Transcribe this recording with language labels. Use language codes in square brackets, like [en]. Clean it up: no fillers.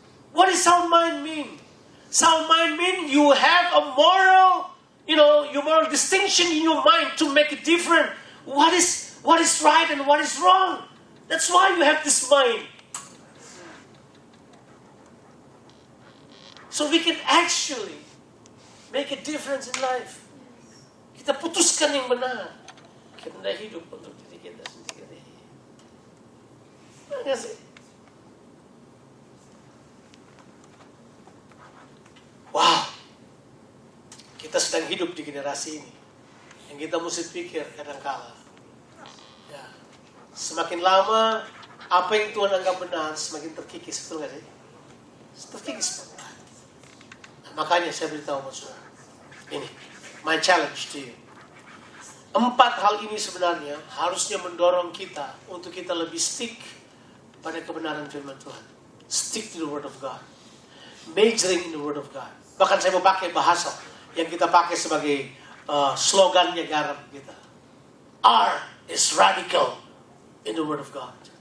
[en] What does sound mind mean? Sound mind mean you have a moral, your moral distinction in your mind to make it different. What is right and what is wrong? That's why you have this mind. So we can actually make a difference in life. [id] Kita putuskan yang benar. Kita hidup untuk diri kita sendiri. Enggak sih? Wow. Kita sedang hidup di generasi ini. Yang kita mesti pikir kadang-kala. Ya. Semakin lama, apa yang Tuhan anggap benar, semakin terkikis. Betul gak sih? Terkikis. Makanya saya beritahu sama saudara. Ini, [en] my challenge to you. [id] 4 hal ini sebenarnya harusnya mendorong kita untuk kita lebih stick pada kebenaran firman Tuhan. [en] Stick to the word of God. Majoring in the word of God. [id] Bahkan saya mau pakai bahasa yang kita pakai sebagai slogannya garam kita. [en] R is radical in the word of God.